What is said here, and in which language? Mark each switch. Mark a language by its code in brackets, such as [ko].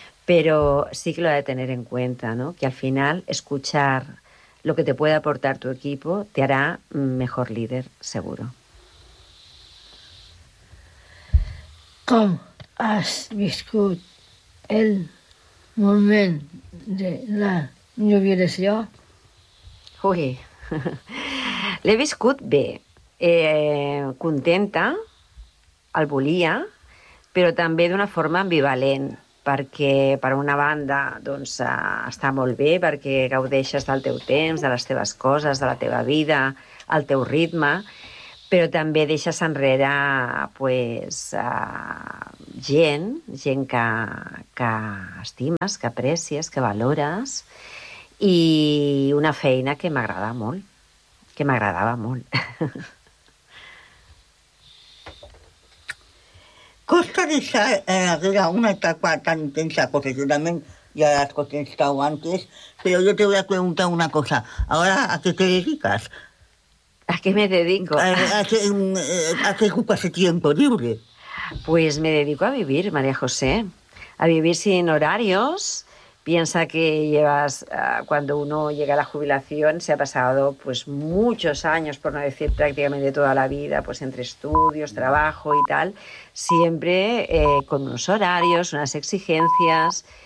[es] Pero sí que lo ha de tener en cuenta, ¿no? Que al final escuchar lo que te puede aportar tu equipo te hará mejor líder, seguro. ¿Cómo has visto el momento de la jubilación? [ca] Uy, l'he viscut bé, contenta, el volia, però també d'una forma ambivalent. Perquè per una banda doncs, està molt bé perquè gaudeixes del teu temps, de les teves coses, de la teva vida, el teu ritme, però també deixes enrere pues, gent que estimes, que aprecies, que valores, i una feina que m'agrada molt, que m'agradava molt. Costa deixar una etapa tan intensa, perquè segurament ja has contestat antes, però jo [es] te voy a preguntar una cosa. Ahora, ¿a qué te dedicas? ¿A qué me dedico? ¿A qué ocupas el tiempo libre? Pues me dedico a vivir, María José. A vivir sin horarios. Piensa que llevas, cuando uno llega a la jubilación, se ha pasado pues muchos años, por no decir prácticamente toda la vida, pues entre estudios, trabajo y tal, siempre con unos horarios, unas exigencias.